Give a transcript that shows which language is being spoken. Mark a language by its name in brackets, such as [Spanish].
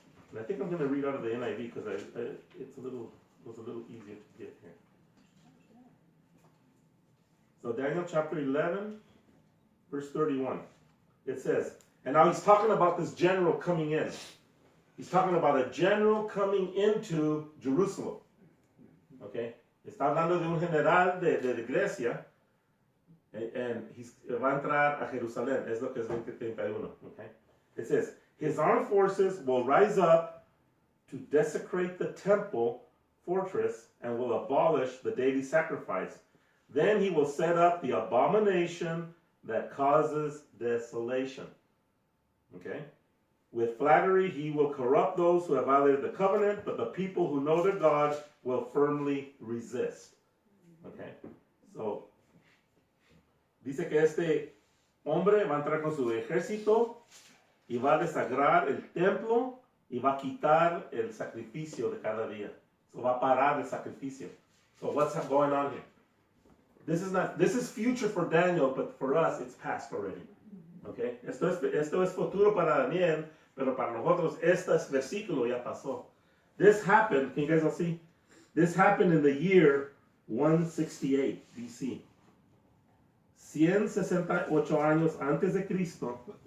[English] And I think I'm going to read out of the NIV because it was a little easier to get here. So Daniel chapter 11, verse 31. It says, and now he's talking about this general coming in. He's talking about a general coming into Jerusalem. Okay? [Spanish] Está hablando de un general de Grecia. And va a entrar a Jerusalén. Es lo que es 20:31. Okay? [English] It says, his armed forces will rise up to desecrate the temple fortress and will abolish the daily sacrifice. Then he will set up the abomination that causes desolation. Okay? With flattery, he will corrupt those who have violated the covenant, but the people who know their God will firmly resist. Okay? [Spanish] So, dice que este hombre va a entrar con su ejército y va a desagrar el templo y va a quitar el sacrificio de cada día. So, va a parar el sacrificio. [English] So, what's going on here? This is future for Daniel, but for us, it's past already. Okay? [Spanish] Esto es futuro para Daniel, pero para nosotros, este versículo ya pasó. [English] This happened, can you guys all see? This happened in the year 168 BC. [Spanish] 168 años antes de Cristo.